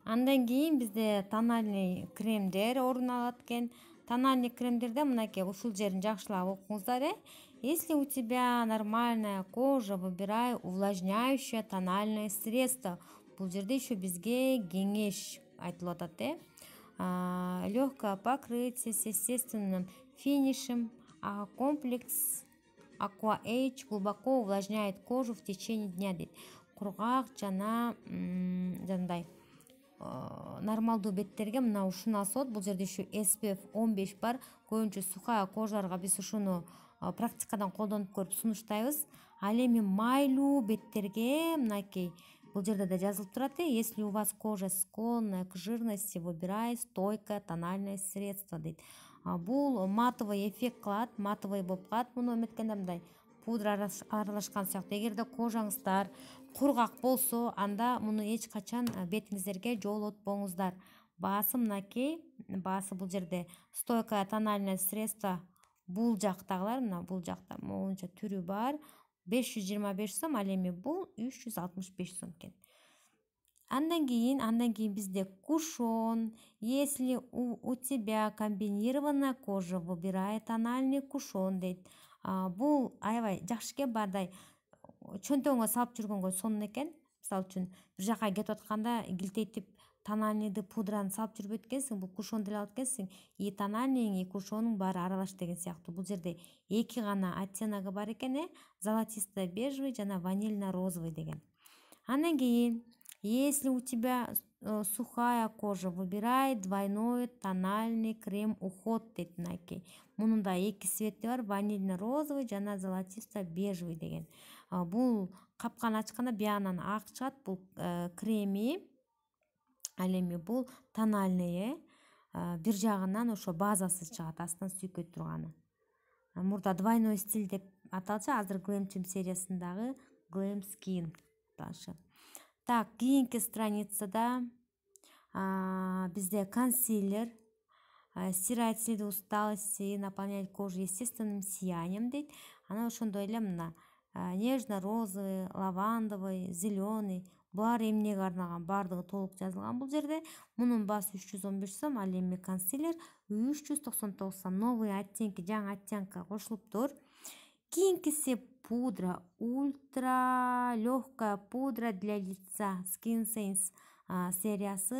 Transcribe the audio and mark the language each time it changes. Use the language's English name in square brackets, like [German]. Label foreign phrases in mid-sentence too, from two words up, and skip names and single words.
[Kyrgyz] Андан кийин бизде [Russian] тональный кремдер [Kyrgyz] орун алат экен. [Russian] Тональный кремдерде [Kyrgyz] мынакей ушул жерин жакшылап окуңуздар. [Russian] Если у тебя нормальная кожа, выбирай увлажняющее тональное средство. [Kyrgyz] Бул жерде еще бизге кеңеш айтылып атат. [Russian] Легкое покрытие с естественным финишем. Комплекс Aqua Age глубоко увлажняет кожу в течение дня дейт. [Kyrgyz] Кургак жана жандай нормалдуу беттерге мына ушуну алсак болот. Бул жерде еще SPF 15 бар. Көбүнчө [Russian] сухая кожаларга [Kyrgyz] биз ушуну практикадан колдонуп көрүп сунуштайбыз. Ал эми майлуу беттерге мынакей бул жерде да жазылып турат. [Russian] Если у вас кожа склонная к жирности, выбирай стойкое тональное средство дейт. [Kyrgyz] Бул [Russian] матовый эффект [Kyrgyz] кылат, матовый болуп калат. Муну эметкенде мындай пудра аралашкан сыяктуу. Эгерде кожаңыздар кургак болсо, анда муну эч качан бетиңиздерге жоолотпоңуздар. Баасы мынакей, баасы бул жерде [Russian] стойкое тональное средство. [Kyrgyz] Бул жактагылар, мына бул жакта моунча түрү бар. 525 сом, ал эми бул 365 сом экен. Андан кийин бизде кушон. [Russian] Если у тебя комбинированная кожа, выбирай тональный кушон дейт. [Kyrgyz] Бул аябай жакшы экен, баардай чөнтөгүңө салып жүргөнгө сонун экен. Мисалы үчүн бир жака кетип атканда килтейтип тональныйды пудраны салып жүрбөйт экенсиң, бул кушон деле алат экенсиң. И тональныйың, и кушонуң баары аралаш деген сыяктуу. Бул жерде эки гана оттеногу бар экен, [Russian] золотисто бежевый [Kyrgyz] жана [Russian] ванильно розовый [Kyrgyz] деген. Андан кийин, [Russian] если у тебя сухая кожа, выбирай двойной тональный крем уход [Kyrgyz] дейт мынакей. Мунун да эки цвети бар, [Russian] ванильно розовый [Kyrgyz] жана [Russian] золотисто бежевый [Kyrgyz] деген. Бул капканы ачканда биягынан ак чыгат, бул креми. Ал эми бул тональный, бир жагынан ошо базасы чыгат, астынан сүйкөй турганы. Мурда [Russian] двойной стиль [Kyrgyz] деп аталчу, азыр Glam Team сериясындагы Glam Skin аталышы. Так, кийинки страницада бизде консилер. [Russian] Стирать следы усталости, наполнять кожу естественным сиянием дейт. [Kyrgyz] Анан ошондой эле мына [Russian] нежно-розовый, лавандовый, зеленый. [Kyrgyz] Булар эмнеге арналган, баардыгы толук жазылган бул жерде. Мунун баасы 315 сом, ал эми консилер 399 сом. [Russian] Новый оттенки, [Kyrgyz] жаңы оттенка кошулуптур. Кийинкиси пудра, [Russian] ультра легкая пудра для лица Skin Sense сериясы.